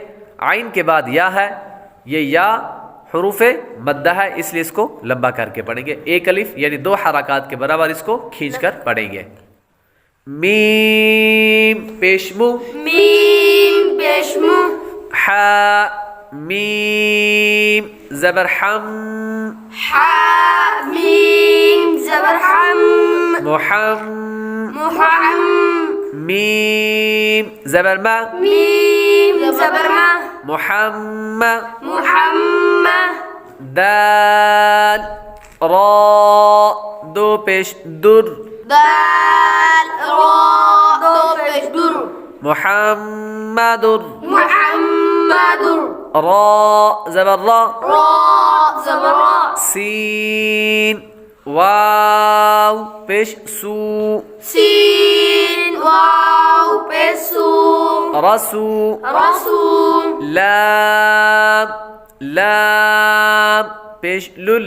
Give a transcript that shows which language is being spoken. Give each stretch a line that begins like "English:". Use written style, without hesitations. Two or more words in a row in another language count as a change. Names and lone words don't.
Urdu: عین کے بعد یا ہے، یہ یا حروف مدہ ہے اس لیے اس کو لمبا کر کے پڑھیں گے، ایک الف یعنی دو حرکات کے برابر اس کو کھینچ کر پڑھیں گے. میم پیشمو، میم پیشمو، ح میم زبر حم، حا میم زبر حم، محم، محم، میم زبر ما، میم زبر ما، محمد، محمد، دال را دو پیش در، دال را دو پیش در، محمد، محمد، را زبر را، را زبر را، سین واو پیش سو، سین واو پیش سو، رسو، رسول، لام لام پیش لل،